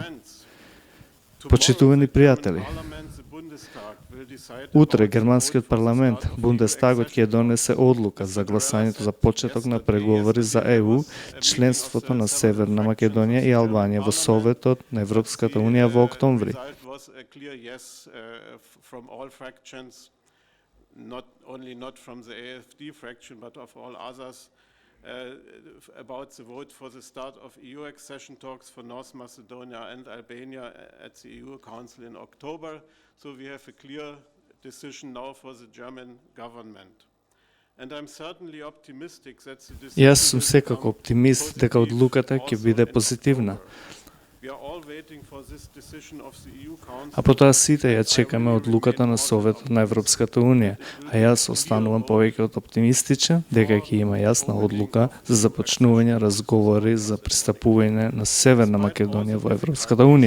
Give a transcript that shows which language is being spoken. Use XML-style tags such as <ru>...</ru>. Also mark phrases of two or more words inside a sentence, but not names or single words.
<mk>Почитувани пријатели, утре германскиот парламент, Бундестагот, ќе донесе одлука за гласањето за почеток на преговори за ЕУ, членството на Северна Македонија и Албанија во Советот на Европската Унија во октомври.</mk> <en>About the vote for the start of EU accession talks for North Macedonia and Albania at the EU Council in October. So we have a clear decision now for the German government. And I'm certainly optimistic that the decision.</en> <mk>Јас сум секако оптимист дека одлуката ќе биде позитивна. А потоа сите ја чекаме одлуката на Советот на Европската Унија, а јас останувам повеќе од оптимистичен дека ќе има јасна одлука за започнување разговори за пристапување на Северна Македонија во Европската Унија.</mk>